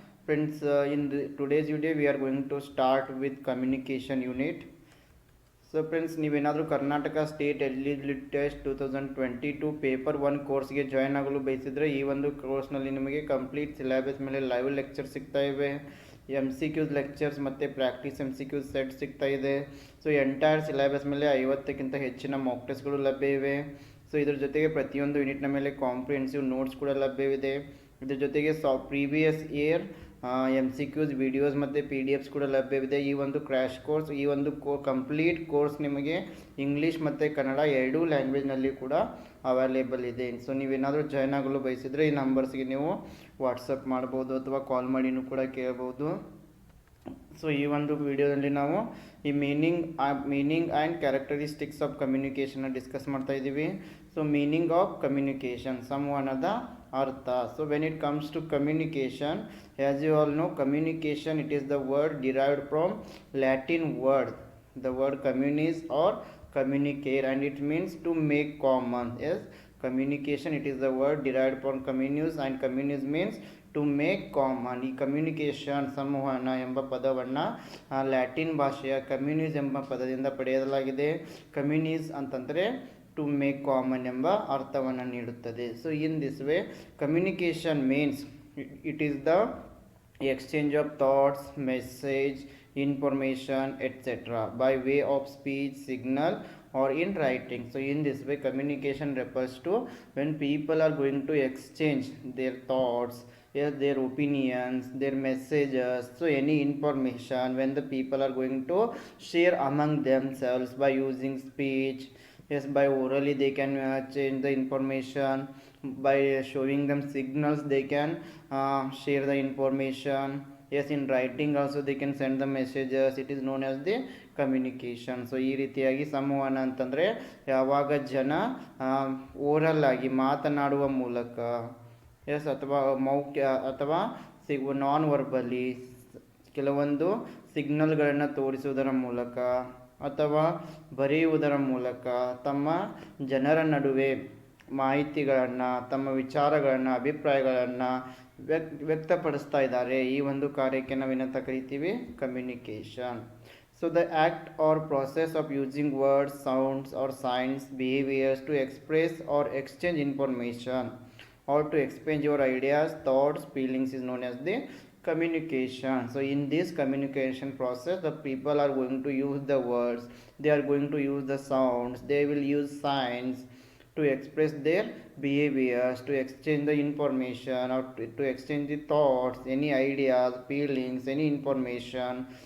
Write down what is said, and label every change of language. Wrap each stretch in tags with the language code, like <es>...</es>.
<en>Friends, today's video we are going to start with communication unit.</en> <kn>So friends, ನೀವೇನಾದರೂ Karnataka state eligibility test 2022 paper 1 ಕೋರ್ಸ್ಗೆ join ಆಗಲು ಬಯಸಿದರೆ ಈ ಒಂದು ಕೋರ್ಸ್ನಲ್ಲಿ ನಿಮಗೆ ಕಂಪ್ಲೀಟ್ ಸಿಲೆಬಸ್ ಮೇಲೆ ಲೈವ್ ಲೆಕ್ಚರ್ ಸಿಗ್ತಾ ಇವೆ. MCQs ಲೆಕ್ಚರ್ಸ್ ಮತ್ತು ಪ್ರಾಕ್ಟೀಸ್ MCQs ಸೆಟ್ ಸಿಗ್ತಾ ಇದೆ. ಸೊ ಎಂಟೈರ್ ಸಿಲೆಬಸ್ ಮೇಲೆ 50ಕ್ಕಿಂತ ಹೆಚ್ಚಿನ ಮಾಕ್ ಟೆಸ್ಟ್ಗಳು ಲಭ್ಯ ಇವೆ. ಸೊ ಇದ್ರ ಜೊತೆಗೆ ಪ್ರತಿಯೊಂದು ಯೂನಿಟ್ನ ಮೇಲೆ ಕಾಂಪ್ರಿಹೆನ್ಸಿವ್ ನೋಟ್ಸ್ ಕೂಡ ಲಭ್ಯವಿದೆ. ಇದ್ರ ಜೊತೆಗೆ ಪ್ರೀವಿಯಸ್ ಇಯರ್ MCQs ವಿಡಿಯೋಸ್ ಮತ್ತು PDFs ಕೂಡ ಲಭ್ಯವಿದೆ. ಈ ಒಂದು ಕ್ರ್ಯಾಶ್ ಕೋರ್ಸ್, ಈ ಒಂದು ಕಂಪ್ಲೀಟ್ ಕೋರ್ಸ್ ನಿಮಗೆ ಇಂಗ್ಲೀಷ್ ಮತ್ತು ಕನ್ನಡ ಎರಡೂ ಲ್ಯಾಂಗ್ವೇಜ್ನಲ್ಲಿ ಕೂಡ ಅವೈಲೇಬಲ್ ಇದೆ. ಸೊ ನೀವೇನಾದರೂ ಜಾಯ್ನ್ ಆಗಲು ಬಯಸಿದರೆ ಈ ನಂಬರ್ಸ್ಗೆ ನೀವು ವಾಟ್ಸಪ್ ಮಾಡ್ಬೋದು ಅಥವಾ ಕಾಲ್ ಮಾಡಿನೂ ಕೂಡ ಕೇಳ್ಬೋದು. ಸೊ ಈ ಒಂದು ವಿಡಿಯೋದಲ್ಲಿ ನಾವು ಈ meaning and characteristics of ಕಮ್ಯುನಿಕೇಷನ್ನ discuss ಮಾಡ್ತಾ ಇದ್ದೀವಿ.</kn> <en>so meaning of communication,</en> <kn>ಸಂವಹನದ ಅರ್ಥ.</kn> <en>So when it comes to communication, as you all know, communication it is the word derived from Latin word, the word communis or communicare, and it means to make common. Yes, communication it is the word derived from communis, and communis means to make common.</en> <kn>ಈ communication, ಸಂವಹನ ಎಂಬ ಪದವನ್ನು Latin ಭಾಷೆಯ ಕಮ್ಯುನಿಸ್ ಎಂಬ ಪದದಿಂದ ಪಡೆಯಲಾಗಿದೆ. ಕಮ್ಯುನಿಸ್ ಅಂತಂದರೆ</kn> <en>to make common</en> <kn>ಎಂಬ ಅರ್ಥವನ್ನು ನೀಡುತ್ತದೆ.</kn> <en>So in this way communication means it is the exchange of thoughts, message, information, etc. by way of speech, signal, or in writing. So in this way communication refers to when people are going to exchange their thoughts, yes, their opinions, their messages, so any information when the people are going to share among themselves by using speech. Yes, by orally they can change the information. By showing them signals they can share the information. Yes, in writing also they can send the messages. It is known as the communication.</en> <kn>So ಈ ರೀತಿಯಾಗಿ ಸಂವಹನ ಅಂತಂದರೆ ಯಾವಾಗ ಜನ oral ಆಗಿ ಮಾತನಾಡುವ ಮೂಲಕ, S, ಅಥವಾ ಮೌಖ್ಯ ಅಥವಾ ನಾನ್ ವರ್ಬಲಿ ಕೆಲವೊಂದು ಸಿಗ್ನಲ್ಗಳನ್ನು ತೋರಿಸುವುದರ ಮೂಲಕ ಅಥವಾ ಬರೆಯುವುದರ ಮೂಲಕ ತಮ್ಮ ಜನರ ನಡುವೆ ಮಾಹಿತಿಗಳನ್ನು, ತಮ್ಮ ವಿಚಾರಗಳನ್ನು, ಅಭಿಪ್ರಾಯಗಳನ್ನು ವ್ಯಕ್ತಪಡಿಸ್ತಾ ಇದ್ದಾರೆ. ಈ ಒಂದು ಕಾರ್ಯಕ್ಕೆ ನಾವೇನಂತ ಕರಿತೀವಿ? Communication.</kn> <en>So the act are process of using words, sounds or signs, behaviors to express or exchange information or to express your ideas, thoughts, feelings is known as the communication. So in this communication process the people are going to use the words, they are going to use the sounds, they will use signs to express their behaviors, to exchange the information, or to exchange the thoughts, any ideas, feelings, any information.</en>